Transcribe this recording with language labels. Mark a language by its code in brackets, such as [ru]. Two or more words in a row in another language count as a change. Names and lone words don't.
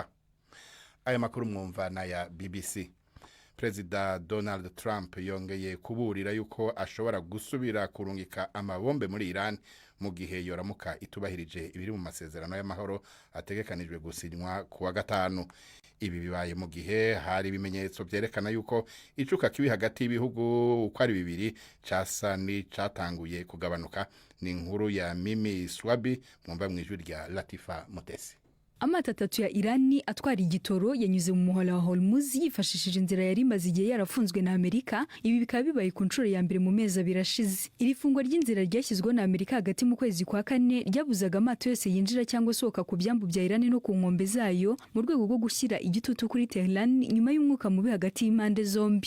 [rn] Aya makuru mwumva na ya BBC. President Donald Trump yongeye kuburira yuko ashobora gusubira kurungika amabombe muri Iran mu gihe yoramuka itubahirije ibiri mu masezerano y'amahoro ategekanijwe gusinywa kuwa gatanu. Ibi bibaye mu gihe hari ibimenyetso byerekana yuko icuka kibi hagati y'ibihugu uko ari bibiri casani catanguye kugabanuka. Ni inkuru ya Mimi Swabi mwumva mwijwi rya Latifa Mutesi. [rw] Amata atatu ya Irani atwara igitoro yanyuze mu muhora wa Hormuz yifashishije inzira yari maze igihe yarafunzwe na Amerika. Ibi bikaba bibaye ku nshuro ya mbere mu mezi birashize. Iri fungwa ry'inzira ryashyizweho na Amerika hagati mu kwezi kwa kane ryabuzaga amato yose yinjira cyangwa sohoka ku byambu bya Irani no ku nkombe zayo mu rwego rwo gushyira igitutu kuri Tehran nyuma y'umwuka mubi hagati y'impande zombi.